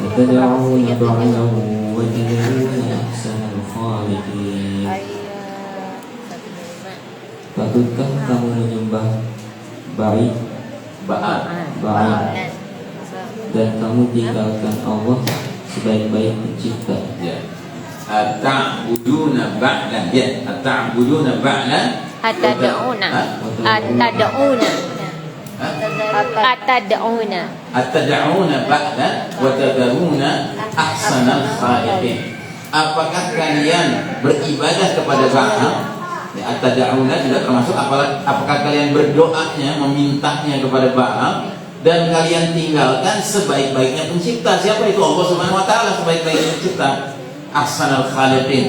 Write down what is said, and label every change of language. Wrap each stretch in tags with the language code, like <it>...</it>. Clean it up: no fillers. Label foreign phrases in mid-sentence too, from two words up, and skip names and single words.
<ar>أتدعون بعلا وتذرون أحسن الخالقين.</ar> <id>Patutkah kamu menyembah baik dan kamu tinggalkan Allah sebaik-baik pencipta?</id> <ar>Ya. أتعبدون بعلا. Ya, أتعبدون بعلا. Atad'una بعلا وتذرون أحسن الخالقين.</ar> <id>Apakah kalian beribadah kepada Ba'al? Ya, atad'una juga termasuk apakah kalian berdoanya, memintanya kepada Ba'al dan kalian tinggalkan sebaik-baiknya pencipta? Siapa itu? Allah</id> <ar>سبحانه وتعالى,</ar> <id>sebaik-baiknya pencipta.</id> <ar>أحسن الخالقين.</ar>